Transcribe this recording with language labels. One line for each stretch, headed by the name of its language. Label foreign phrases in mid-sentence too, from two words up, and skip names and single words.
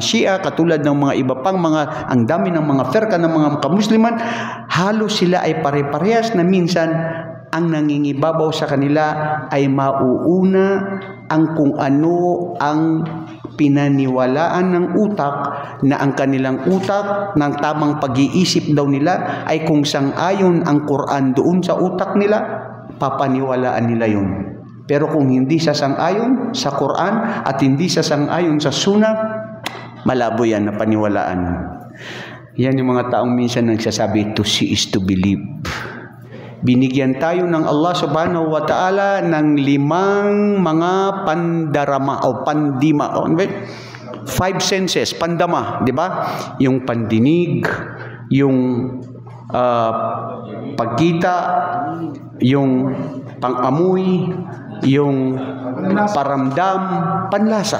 Filipino: Shia, katulad ng mga iba pang mga, ang dami ng mga firqa ng mga kamusliman, halos sila ay pare-parehas na minsan ang nangingibabaw sa kanila ay mauuna ang kung ano ang pinaniwalaan ng utak, na ang kanilang utak ng tamang pag-iisip daw nila ay kung sang-ayon ang Quran doon sa utak nila, papaniwalaan nila yun. Pero kung hindi sasang-ayon sa Quran at hindi sasang-ayon sa Sunnah, malabo yan na paniwalaan. Yan yung mga taong minsan nagsasabi,
English: to see is to believe.
Filipino: Binigyan tayo ng Allah
Arabic: سبحانه وتعالى
Filipino: ng 5 mga pandarama o pandima. 5 senses, pandama, di ba? Yung pandinig, yung pagkita, yung pangamoy, yung paramdam, panlasa.